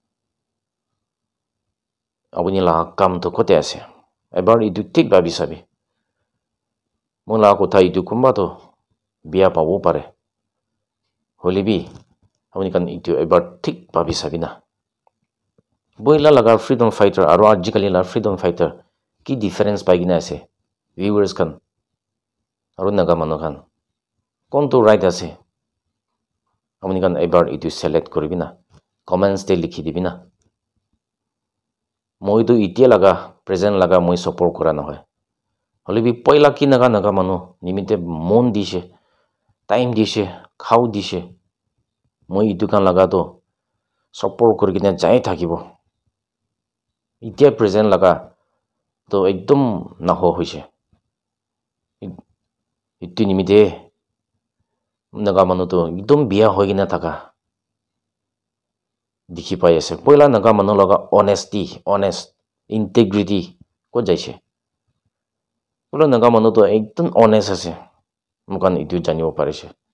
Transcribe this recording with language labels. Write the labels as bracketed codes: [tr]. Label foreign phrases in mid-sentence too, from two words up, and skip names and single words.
[nag] abuni la kam to kote ase ebar itu thik babi sabi mola ko thai itu kumba to biya pabo pare holibi abuni kan itu ebar thik babi sabina boila laga [en] freedom fighter [nag] aru ajikali la [en] freedom fighter [nag] ki difference pai gina ase viewers kan aru naga manu kan kon to right ase amuni kan ebar itu select koribina comments te likhi dibina moi to itia laga present laga moi support kora na hoy holibi poila ki naga manu nimite mon dise time dise khau dise moi itu kan laga to support korigina jai thakibo itia present laga to ekdom naho hoise itu nimite naga manu to ekdom biya hoigina thaka dikhi pai ase poila naga manu laga [en] honest integrity [nag] ko jaise poila naga manu to ekdom honest ase mukan itu janibo parise